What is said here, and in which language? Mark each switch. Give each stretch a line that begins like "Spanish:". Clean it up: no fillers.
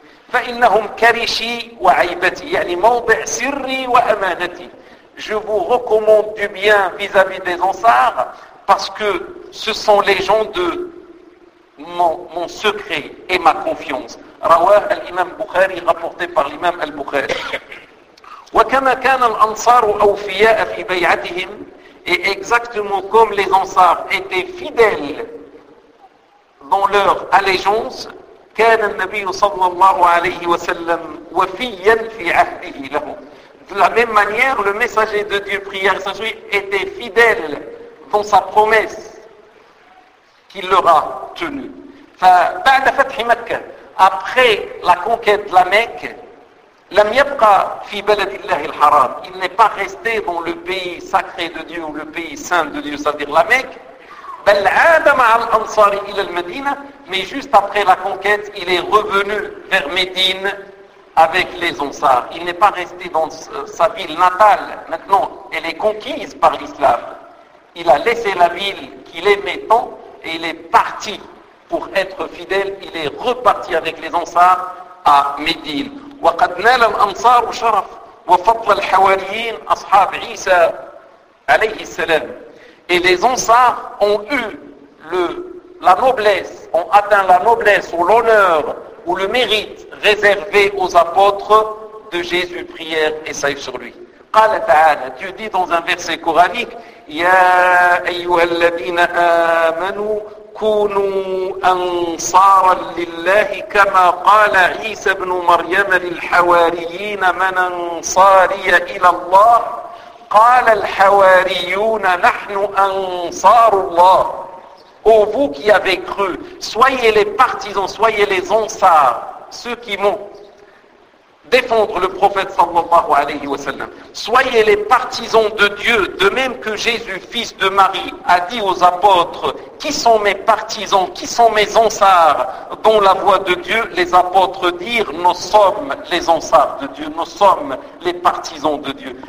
Arabic: Fa'innahum karishi wa aibati, yani mawdi' sirri wa amanati.
French: Je vous recommande du bien vis-à-vis des ansar, parce que ce sont les gens de mon secret et ma confiance.
Arabic: Rawah al-Imam Bukhari,
French: rapporté par l'Imam al-Bukhari.
Arabic: وكما كان الأنصار أوفياء في بيعتهم
French: et exactement comme les Ansar étaient fidèles dans leur allégeance,
Arabic: كان النبي صلى الله عليه وسلم وفيا في عهده لهم.
French: De la même manière, le messager de Dieu, prière et sagesse, était fidèle dans sa promesse qu'il leur a tenue.
Arabic: فبعد فتح مكة,
French: après la conquête de la Mecque,
Arabic: لم يبقى في بلد الله الحرام.
French: Il n'est pas resté dans le pays sacré de Dieu ou le pays saint de Dieu, c'est-à-dire la Mecque.
Arabic: بل عاد مع الأنصار إلى المدينة.
French: Mais juste après la conquête, il est revenu vers Médine avec les Ansar. Il n'est pas resté dans sa ville natale. Maintenant, elle est conquise par l'islam. Il a laissé la ville qu'il aimait tant et il est parti pour être fidèle. Il est reparti avec les Ansar à Médine.
Arabic: وقد نال الأنصار شرف وفضل الحواريين أصحاب عيسى عليه السلام.
French: Et les Ansar ont eu la noblesse, ont atteint la noblesse ou l'honneur ou le mérite réservé aux apôtres de Jésus, prière et salut sur lui.
Arabic: قال تعالى,
French: Dieu dit dans un verset coranique,
Arabic: يا أيها الذين آمنوا كونوا أنصارا لله كما قال عيسى بن مريم للحواريين من أنصاري إلى الله قال الحواريون نحن أنصار الله.
French: Ô vous qui avez cru, soyez les partisans, soyez les ansars, ceux qui m'ont défendre le prophète sallallahu alayhi wa sallam. Soyez les partisans de Dieu, de même que Jésus, fils de Marie, a dit aux apôtres, qui sont mes partisans, qui sont mes ansars, dont la voix de Dieu, les apôtres dirent, nous sommes les ansars de Dieu, nous sommes les partisans de Dieu.